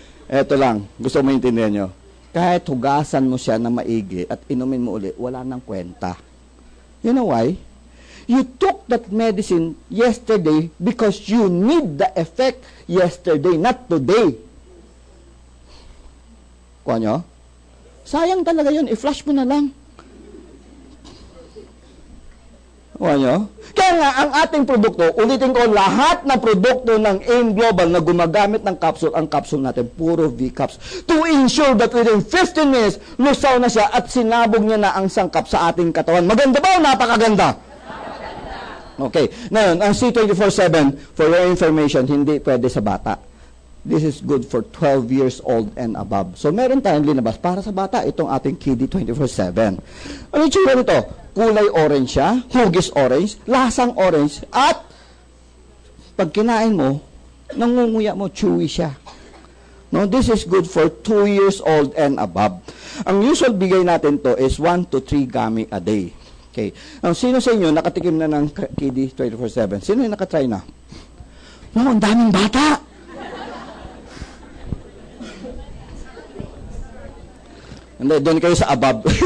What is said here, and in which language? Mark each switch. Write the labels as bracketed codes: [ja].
[tl] Eto lang, gusto mo maintindihan nyo. kahit hugasan mo siya na maigi at inumin mo uli, wala nang kwenta. [en] You know why? You took that medicine yesterday because you need the effect yesterday, not today. [tl] Kuha nyo? Sayang talaga yun. I-flush mo na lang. Kuha nyo? Kaya nga, ang ating produkto, ulitin ko, lahat ng produkto ng AIM Global na gumagamit ng capsule, ang capsule natin, puro V-caps. [en] To ensure that within 15 minutes, [tl] lusaw na siya at sinabog niya na ang sangkap sa ating katawan. Maganda ba o napakaganda? Okay. Ngayon, ang C24/7, [en] for your information, [tl] hindi pwede sa bata. [en] This is good for 12 years old and above. [tl] So, meron tayong linabas para sa bata, itong ating Kiddy 24/7. Ano yung tsura nito? Kulay orange siya, hugis orange, lasang orange, at pag kinain mo, nangunguya mo, chewy siya. [en] No, this is good for 2 years old and above. [tl] Ang usual bigay natin to [en] is 1 to 3 gummy a day. Okay. [tl] Ang sino sa inyo nakatikim na ng Kiddy 24/7? Sino yung nakatry na? Wow, ang daming bata! Hindi, doon kayo sa above.